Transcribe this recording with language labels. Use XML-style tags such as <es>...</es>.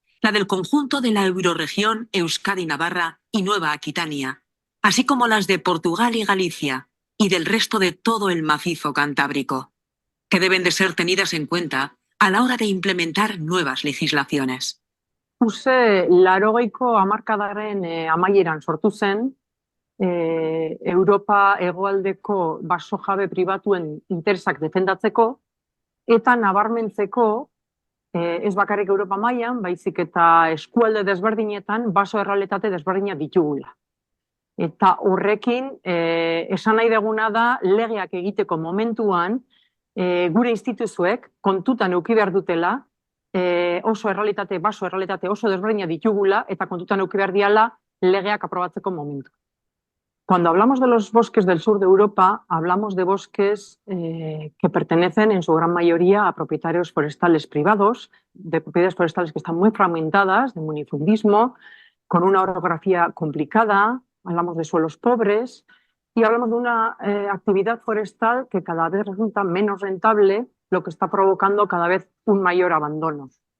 <es>La del conjunto de la eurorregión Euskadi-Navarra y Nueva Aquitania, así como las de Portugal y Galicia, y del resto de todo el macizo cantábrico, que deben de ser tenidas en cuenta a la hora de implementar nuevas legislaciones.</es> <eu>USSE 80ko hamarkadaren amaieran sortu zen, Europa hegoaldeko baso jabe pribatuen interesak defendatzeko, eta nabarmentzeko, ez bakarrik Europa mailan, baizik eta eskualde desberdinetan baso errealitate desberdinak ditugula. Eta horrekin, esan nahi duguna da, legeak egiteko momentuan, gure instituzuek kontutan eduki behar dutela, oso errealitate, baso errealitate oso desberdinak ditugula, eta kontutan eduki behar diala legeak aprobatzeko momentu.</eu> <es>Cuando hablamos de los bosques del sur de Europa, hablamos de bosques que pertenecen en su gran mayoría a propietarios forestales privados, de propiedades forestales que están muy fragmentadas, de munifundismo, con una orografía complicada, hablamos de suelos pobres y hablamos de una actividad forestal que cada vez resulta menos rentable, lo que está provocando cada vez un mayor abandono.</es>